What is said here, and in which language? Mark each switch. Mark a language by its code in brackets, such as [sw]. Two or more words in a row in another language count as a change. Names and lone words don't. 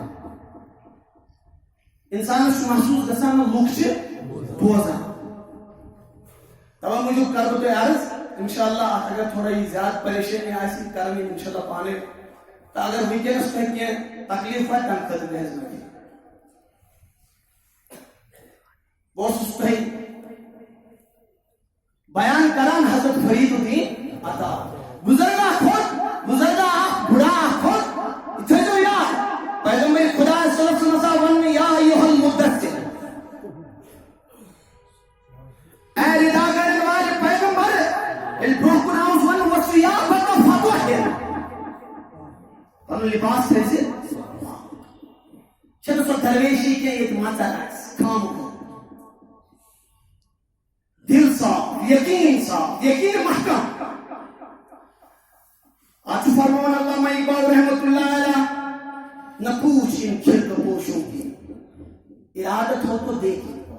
[ks] انسانس چھُ محسوٗس گژھان لُکھ چھِ بوزان توے موٗجوٗب کرٕ بہٕ تۄہہِ عرض [ar] انشاء اللہ [ks] اتھ اگر تھوڑا یہ زیادٕ پریشٲنی آسہِ کران یِم [ar] انشاء اللہ [ks] پانے تو اگر ونکس تۄہہِ کینٛہہ تکلیٖف واتہِ تمہِ خٲطرٕ گژھِ مےٚ بہٕ اوسُس تۄہہِ بیان کران حضرت فرید الدین عطا بزرگ اکھ بُڑا اکھ کھوٚت یہِ تھٲیزیو یاد پیغمبر خدا [ar] صلی اللہ علیہ وسلم [ks] آو وننہٕ [ar] یا ایُہا المدثر [ks] اے ردا کرن والے پیغمبر ییٚلہِ برونٛہہ کُن آوُس وننہٕ وۄتھ [ar] یا بدل فطوحر [ks] پنُن لباس تھٲیزِ چھنہٕ سۄ درویشی کینٛہہ ییٚتہِ مژر آسہِ خامہٕ دل صاف یقین محکم آج فرمان علامہ اقبال [ar] رحمت اللہ علیہ [ur] نہ پوچھ ان کھرک پوشوں کی ارادت ہو تو دیکھ